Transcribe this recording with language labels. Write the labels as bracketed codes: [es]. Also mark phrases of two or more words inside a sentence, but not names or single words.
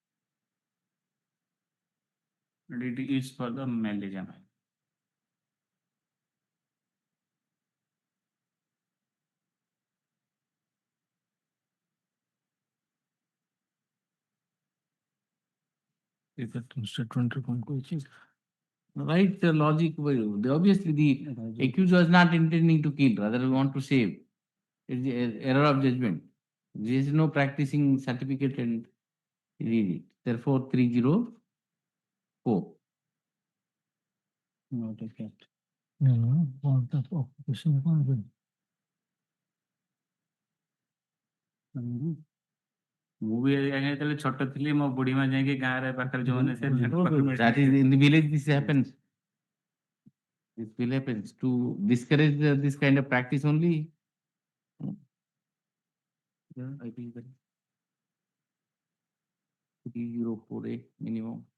[en] And it is for the malaria, my lord. [or] Statement ରେ କଣ କହିଛି? [en] Right, the logic. Obviously, the accused was not intending to kill, rather want to save. It's the error of judgment. There is no practicing certificate and he did it. Therefore, 304. Not a cat. No, want of occupation କଣ? [or] ମୁଁ ବି ଆଜ୍ଞା ଯେତେବେଳେ ଛୋଟ ଥିଲି ମୋ ବୁଢୀ ମା ଯାଇକି ଗାଁରେ ପାଖରେ ଯୋଉମାନେ [en] That is in the village, this happens. This will happens to discourage this kind of practice only. Yeah, I think that 3048 minimum.